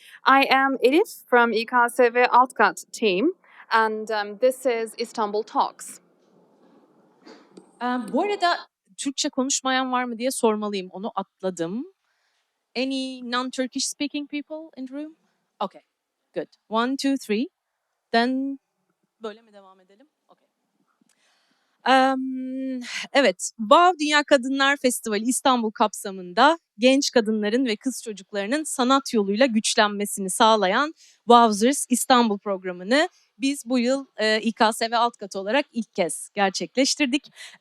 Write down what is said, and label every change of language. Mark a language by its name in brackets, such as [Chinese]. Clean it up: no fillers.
[English] I am Elif from İKSV Alt Kat team, and this is Istanbul Talks. [Turkish] Bu arada Türkçe konuşmayan var mı diye sormalıyım, onu atladım. [English] Any non-Turkish speaking people in the room? Okay, good. 1, 2, 3. [Turkish] Then böyle mi devam edelim? Okay. Evet, Wow Dünya Kadınlar Festivali İstanbul kapsamında genç kadınların ve kız çocuklarının sanat yoluyla güçlenmesini sağlayan Wowzers İstanbul programını biz bu yıl İKSV Alt Kat olarak ilk kez gerçekleştirdik.